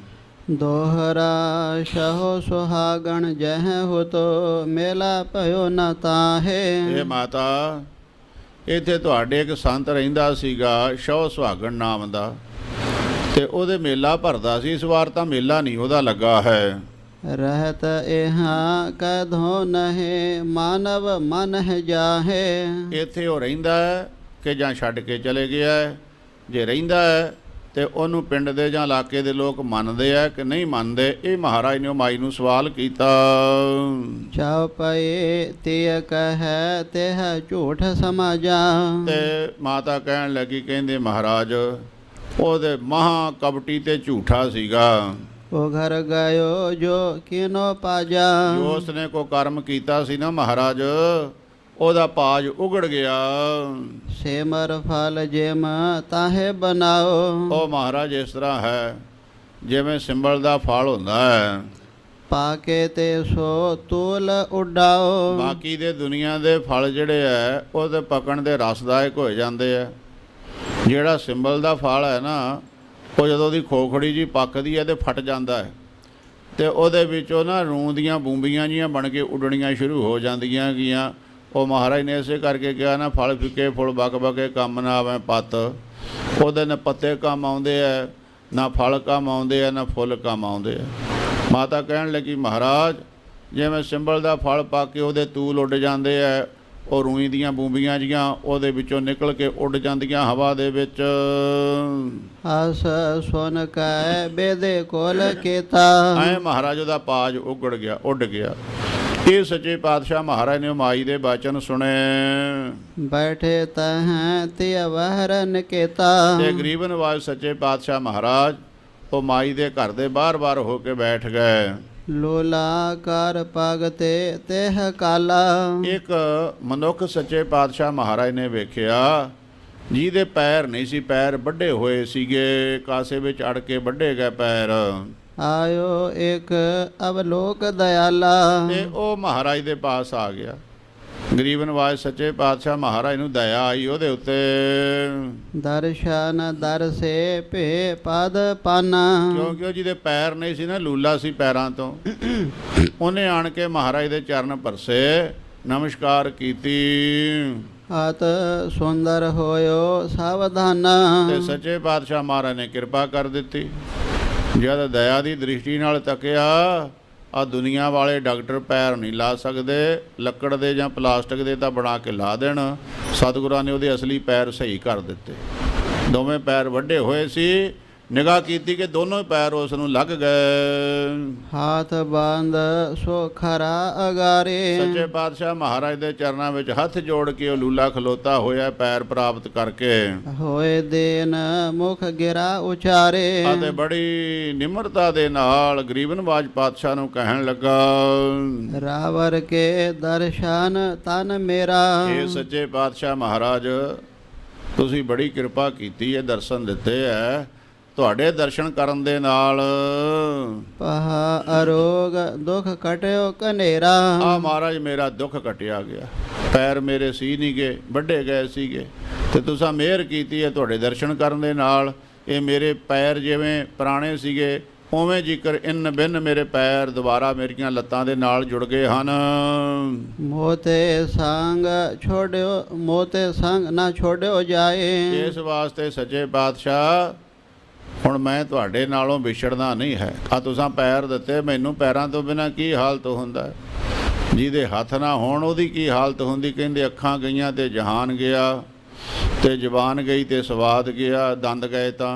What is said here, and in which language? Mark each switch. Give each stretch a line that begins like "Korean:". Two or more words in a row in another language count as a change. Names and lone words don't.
Punjabi: ਦੋਹਰਾ ਸ਼ਹੋ ਸੁਹਾਗਣ ਜਹ ਹੋ ਤੋ ਮੇਲਾ ਭਇਓ ਨਾ ਤਾਹੇ। ਇਹ ਮਾਤਾ, ਇੱਥੇ ਤੁਹਾਡੇ ਇੱਕ ਸੰਤ ਰਹਿੰਦਾ ਸੀਗਾ ਸ਼ੌ ਸੁਹਾਗਣ ਨਾਮ ਦਾ, ਤੇ ਉਹਦੇ ਮੇਲਾ ਭਰਦਾ ਸੀ। ਇਸ ਵਾਰ ਤਾਂ ਮੇਲਾ ਨਹੀਂ ਉਹਦਾ ਲੱਗਾ ਹੈ।
Hindi: रहत यहाँ कधो नहे मानव मन है जाहे।
Punjabi: ਇੱਥੇ ਉਹ ਰਹਿੰਦਾ ਹੈ ਕਿ ਜਾਂ ਛੱਡ ਕੇ ਚਲੇ ਗਿਆ ਹੈ। ਜੇ ਰਹਿੰਦਾ ਹੈ ਤੇ ਉਹਨੂੰ ਪਿੰਡ ਦੇ ਜਾਂ ਇਲਾਕੇ ਦੇ ਲੋਕ ਮੰਨਦੇ ਆ ਕਿ ਨਹੀਂ ਮੰਨਦੇ। ਇਹ ਮਹਾਰਾਜ ਨੇ ਉਹ ਮਾਈ ਨੂੰ ਸਵਾਲ ਕੀਤਾ।
Hindi: चौपए तिय कह तेह झूठ समाजा।
Punjabi: ਤੇ ਮਾਤਾ ਕਹਿਣ ਲੱਗੀ, ਕਹਿੰਦੇ ਮਹਾਰਾਜ ਉਹਦੇ ਮਹਾ ਕਪਟੀ ਤੇ ਝੂਠਾ ਸੀਗਾ।
Hindi: वो घर गयो जो किनो पाजा।
Punjabi: ਜੋ ਉਸਨੇ ਕੋ ਕਰਮ ਕੀਤਾ ਸੀ ਨਾ ਮਹਾਰਾਜ, ਉਹਦਾ ਪਾਜ ਉਗੜ ਗਿਆ।
Hindi: सेमर फल जेम ताहे बनाओ।
Punjabi: ਉਹ ਮਹਾਰਾਜ ਇਸ ਤਰ੍ਹਾਂ ਹੈ ਜਿਵੇਂ ਸਿੰਬਲ ਦਾ ਫਲ ਹੁੰਦਾ ਹੈ।
Hindi: पाके ते सो तूल उडाओ।
Punjabi: ਬਾਕੀ ਦੇ ਦੁਨੀਆ ਦੇ ਫਲ ਜਿਹੜੇ ਹੈ ਉਹ ਤੇ ਪਕਣ ਦੇ ਰਸਦਾਇਕ ਹੋ ਜਾਂਦੇ ਆ। ਜਿਹੜਾ ਸਿੰਬਲ ਦਾ ਫਲ ਹੈ ਨਾ, ਉਹ ਜਦੋਂ ਉਹਦੀ ਖੋਖੜੀ ਜੀ ਪੱਕਦੀ ਹੈ ਤੇ ਫਟ ਜਾਂਦਾ ਹੈ ਤੇ ਉਹਦੇ ਵਿੱਚੋਂ ਨਾ ਰੂੰ ਦੀਆਂ ਬੂੰਬੀਆਂ ਜੀਆਂ ਬਣ ਕੇ ਉੱਡਣੀਆਂ ਸ਼ੁਰੂ ਹੋ ਜਾਂਦੀਆਂ ਗੀਆਂ। ਉਹ ਮਹਾਰਾਜ ਨੇ ਇਸੇ ਕਰਕੇ ਕਿਹਾ ਨਾ, ਫਲ ਫਿੱਕੇ ਫੁੱਲ ਬਕ ਬਕੇ ਕੰਮ ਨਾ ਆਵੇ ਪੱਤ। ਉਹਦੇ ਨਾ ਪੱਤੇ ਕੰਮ ਆਉਂਦੇ ਆ, ਨਾ ਫਲ ਕੰਮ ਆਉਂਦੇ ਆ, ਨਾ ਫੁੱਲ ਕੰਮ ਆਉਂਦੇ ਆ। ਮਾਤਾ ਕਹਿਣ ਲੱਗੀ ਮਹਾਰਾਜ ਜਿਵੇਂ ਸਿੰਬਲ ਦਾ ਫਲ ਪਾ ਕੇ ਉਹਦੇ ਤੂਲ ਉੱਡ ਜਾਂਦੇ ਆ, ਉਹ ਰੂਈ ਦੀਆਂ ਬੂੰਬੀਆਂ ਜੀਆਂ ਉਹਦੇ ਵਿੱਚੋਂ ਨਿਕਲ ਕੇ ਉੱਡ ਜਾਂਦੀਆਂ ਹਵਾ ਦੇ ਵਿੱਚ।
Hindi: आस सोन कै बेदे कोल केता।
Punjabi: ਐ ਮਹਾਰਾਜ ਉਹਦਾ ਪਾਜ ਉਗੜ ਗਿਆ, ਉੱਡ ਗਿਆ। ਇਹ ਸੱਚੇ ਪਾਤਸ਼ਾਹ ਮਹਾਰਾਜ ਨੇ ਮਾਈ ਦੇ ਬਚਨ ਸੁਣੇ।
Hindi: बैठे तह तिय वहरन केता।
Punjabi: ਤੇ ਗਰੀਬ ਨਵਾਜ ਸੱਚੇ ਪਾਤਸ਼ਾਹ ਮਹਾਰਾਜ ਉਹ ਮਾਈ ਦੇ ਘਰ ਦੇ ਬਾਹਰ ਹੋ ਕੇ ਬੈਠ ਗਏ।
Hindi: लोला कर पगते तेह काला।
Punjabi: ਇੱਕ ਮਨੁੱਖ ਸੱਚੇ ਪਾਤਸ਼ਾਹ ਮਹਾਰਾਜ ਨੇ ਵੇਖਿਆ ਜਿਹਦੇ ਪੈਰ ਨਹੀਂ ਸੀ, ਪੈਰ ਵੱਡੇ ਹੋਏ ਸੀਗੇ, ਕਾਸੇ ਵਿੱਚ ਅੜ ਕੇ ਵੱਡੇ ਗਏ ਪੈਰ।
Hindi: आयो एक अवलोक दयाला।
Punjabi: ਤੇ ਉਹ ਮਹਾਰਾਜ ਦੇ ਪਾਸ ਆ ਗਿਆ। ਗਰੀਬ ਨਵਾਜ ਸੱਚੇ ਪਾਤਸ਼ਾਹ ਮਹਾਰਾਜ ਨੂੰ ਦਇਆ ਆਈ ਉਹਦੇ ਉੱਤੇ।
Hindi: दर्शन दर से पे पद पाना।
Punjabi: ਕਿਉਂਕਿ ਉਹ ਜਿਹਦੇ ਪੈਰ ਨਹੀਂ ਸੀ ਨਾ, ਲੂਲਾ ਸੀ ਪੈਰਾਂ ਤੋਂ, ਉਹਨੇ ਆਣ ਕੇ ਮਹਾਰਾਜ ਦੇ ਚਰਨ ਪਰਸੇ, ਨਮਸਕਾਰ ਕੀਤੀ।
Hindi: आत सुंदर होयो सावधाना।
Punjabi: ਤੇ ਸੱਚੇ ਪਾਤਸ਼ਾਹ ਮਹਾਰਾਜ ਨੇ ਕਿਰਪਾ ਕਰ ਦਿੱਤੀ। ਜਦ ਦਇਆ ਦੀ ਦ੍ਰਿਸ਼ਟੀ ਨਾਲ ਤੱਕਿਆ, ਆ ਦੁਨੀਆ ਵਾਲੇ ਡਾਕਟਰ ਪੈਰ ਨਹੀਂ ਲਾ ਸਕਦੇ, ਲੱਕੜ ਦੇ ਜਾਂ ਪਲਾਸਟਿਕ ਦੇ ਤਾਂ ਬਣਾ ਕੇ ਲਾ ਦੇਣ। ਸਤਿਗੁਰਾਂ ਨੇ ਉਹਦੇ ਅਸਲੀ ਪੈਰ ਸਹੀ ਕਰ ਦਿੱਤੇ। ਦੋਵੇਂ ਪੈਰ ਵੱਡੇ ਹੋਏ ਸੀ। ਨਿਗਾਹ ਕੀਤੀ ਕਿ ਦੋਨੋਂ ਹੀ ਪੈਰ ਉਸ ਨੂੰ ਲੱਗ ਗਏ।
Hindi: हाथ बांध सो खरा अगारे।
Punjabi: ਸੱਚੇ ਪਾਤਸ਼ਾਹ ਮਹਾਰਾਜ ਦੇ ਚਰਨਾਂ ਵਿੱਚ ਹੱਥ ਜੋੜ ਕੇ ਉਹ ਲੂਲਾ ਖਲੋਤਾ ਹੋਇਆ ਪੈਰ ਪ੍ਰਾਪਤ ਕਰਕੇ।
Hindi: होए देन मुख गिरा उचारे।
Punjabi: ਅਤੇ ਬੜੀ ਨਿਮਰਤਾ ਦੇ ਨਾਲ ਗਰੀਬ ਨਵਾਜ ਪਾਤਸ਼ਾਹ ਨੂੰ ਕਹਿਣ ਲੱਗਾ,
Hindi: रावर के दर्शन तन मेरा।
Punjabi: ਇਹ ਸੱਚੇ ਪਾਤਸ਼ਾਹ ਮਹਾਰਾਜ ਤੁਸੀਂ ਬੜੀ ਕਿਰਪਾ ਕੀਤੀ ਹੈ, ਦਰਸ਼ਨ ਦਿੱਤੇ ਹੈ। ਤੁਹਾਡੇ ਦਰਸ਼ਨ ਕਰਨ ਦੇ ਨਾਲ
Hindi: पहा अरोग दुख कटयो कनेरा।
Punjabi: ਆ ਮਹਾਰਾਜ ਮੇਰਾ ਦੁੱਖ ਕਟਿਆ ਗਿਆ। ਪੈਰ ਮੇਰੇ ਸੀ ਨਹੀਂ ਗਏ, ਵੱਡੇ ਗਏ ਸੀਗੇ ਤੇ ਤੁਸੀਂ ਮਿਹਰ ਕੀਤੀ ਹੈ ਤੁਹਾਡੇ ਦਰਸ਼ਨ ਕਰਨ ਦੇ ਨਾਲ। ਇਹ ਮੇਰੇ ਪੈਰ ਜਿਵੇਂ ਪੁਰਾਣੇ ਸੀਗੇ ਉਵੇਂ ਜ਼ਿਕਰ ਇਨ ਬਿਨ ਮੇਰੇ ਪੈਰ ਦੁਬਾਰਾ ਮੇਰੀਆਂ ਲੱਤਾਂ ਦੇ ਨਾਲ ਜੁੜ ਗਏ ਹਨ।
Hindi: मोते संग छोड़ो मोते संग ना छोड़ो जाए।
Punjabi: ਇਸ ਵਾਸਤੇ ਸੱਚੇ ਪਾਤਸ਼ਾਹ ਹੁਣ ਮੈਂ ਤੁਹਾਡੇ ਨਾਲੋਂ ਵਿਛੜਨਾ ਨਹੀਂ ਹੈ। ਆ ਤੁਸੀਂ ਪੈਰ ਦਿੱਤੇ ਮੈਨੂੰ, ਪੈਰਾਂ ਤੋਂ ਬਿਨਾਂ ਕੀ ਹਾਲਤ ਹੁੰਦਾ ਹੈ। ਜਿਹਦੇ ਹੱਥ ਨਾ ਹੋਣ ਉਹਦੀ ਕੀ ਹਾਲਤ ਹੁੰਦੀ। ਕਹਿੰਦੇ ਅੱਖਾਂ ਗਈਆਂ ਤੇ ਜਹਾਨ ਗਿਆ, ਤੇ ਜ਼ੁਬਾਨ ਗਈ ਤੇ ਸਵਾਦ ਗਿਆ, ਦੰਦ ਗਏ ਤਾਂ।